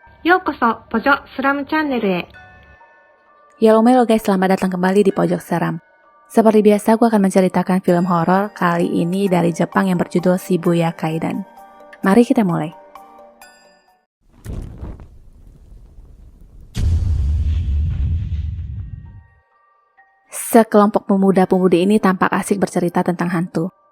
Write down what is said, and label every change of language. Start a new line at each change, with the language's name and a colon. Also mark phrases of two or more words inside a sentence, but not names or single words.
Japanese: ようこそ、ポジョスラムチャンネルへ。
Indonesian: Yalomelo guys, selamat datang kembali di Pojok Seram. Seperti biasa, gue akan menceritakan film horor kali ini dari Jepang yang berjudul Shibuya Kaidan. Mari kita mulai. Sekelompok pemuda-pemudi ini tampak asik bercerita tentang hantu.